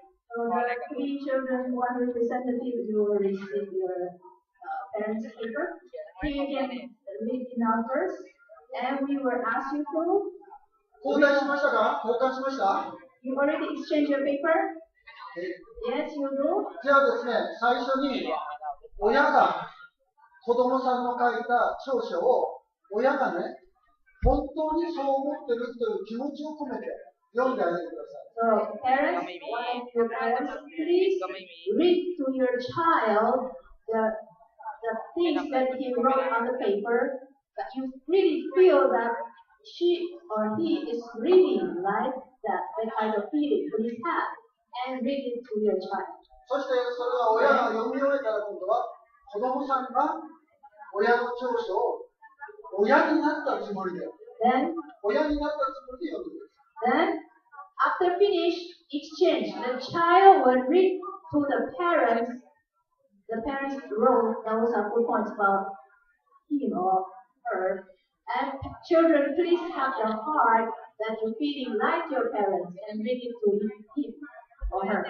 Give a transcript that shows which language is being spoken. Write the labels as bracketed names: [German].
[English] So the 3 children, 1 representative, you will receive your parents' paper. Here you can read in numbers, and we will ask you to. [Japanese] 交代しましたか？交換しました？ [English] You already exchanged your paper? Yes, you do. [Japanese] じゃあですね、最初に親が子供さんの書いた長所を親がね、本当にそう思ってるという気持ちを込めて読んであげてください。 [English] So, parents, one of your parents, please read to your child the things that he wrote on the paper, that you really feel that she or he is reading like that kind of feeling. Please have and read it to your child. [Japanese] そしてそれは親が読み終えたら今度は子供さんが親の長所を親になったつもりで親になったつもりで読んでください。 [English] Then after finish exchange, the child will read to the parents. The parents wrote those are good points about him or her. And children, please have the heart that you're feeling like your parents and read it to him or her.